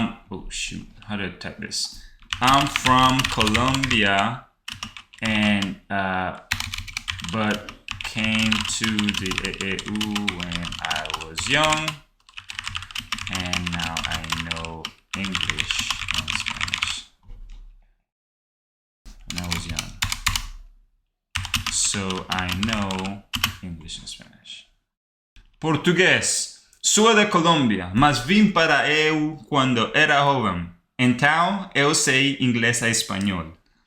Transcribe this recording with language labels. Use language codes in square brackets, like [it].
[en] Oh shoot, how do I type this? I'm from Colombia, and but came to the EU when I was young, and now I know English and Spanish. When I was young, so I know English and Spanish. [es] Portugués. Soy de Colombia, [pt] mas vim para [es] EU cuando era joven. [pt] Então, eu sei inglês e espanhol.